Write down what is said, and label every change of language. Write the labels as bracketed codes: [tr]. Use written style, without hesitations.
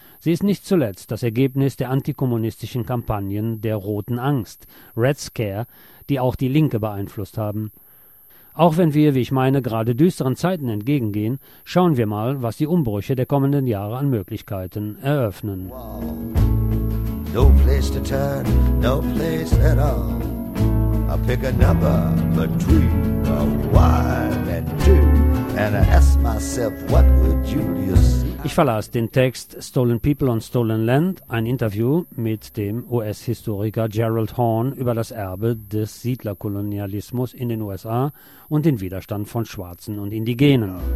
[de] Sie ist nicht zuletzt das Ergebnis der antikommunistischen Kampagnen der Roten Angst, Red Scare, die auch die Linke beeinflusst haben. Auch wenn wir, wie ich meine, gerade düsteren Zeiten entgegengehen, schauen wir mal, was die Umbrüche der kommenden Jahre an Möglichkeiten eröffnen. Wow. [en] No place to turn, no place at all. I pick a number between a one and two and I ask myself, what would Julius say? [de] Ich verlasse den Text Stolen People on Stolen Land, ein Interview mit dem US-Historiker Gerald Horn über das Erbe des Siedlerkolonialismus in den USA und den Widerstand von Schwarzen und Indigenen.